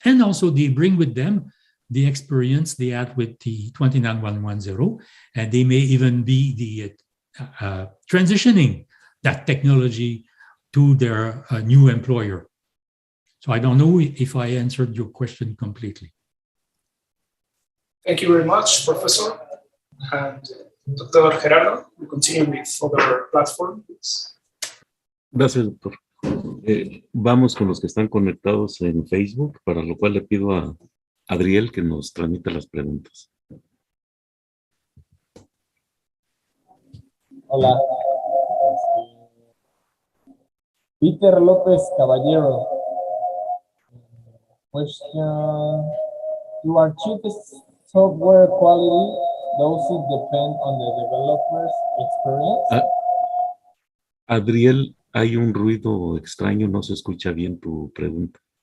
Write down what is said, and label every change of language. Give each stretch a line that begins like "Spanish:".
English: And also they bring with them the experience they had with the 29110, and they may even be the transitioning that technology to their new employer. So I don't know if I answered your question completely. Thank you very much, Professor. And Dr. Gerardo, we continue with other platforms.
Spanish: Gracias, doctor. Vamos con los que están conectados en Facebook, para lo cual le pido a Adriel que nos transmita las preguntas. Hola. Peter López Caballero.
English: Question. To achieve software quality, does it depend on the developer's experience?
Spanish: Adriel, hay un ruido extraño, no se escucha bien tu pregunta.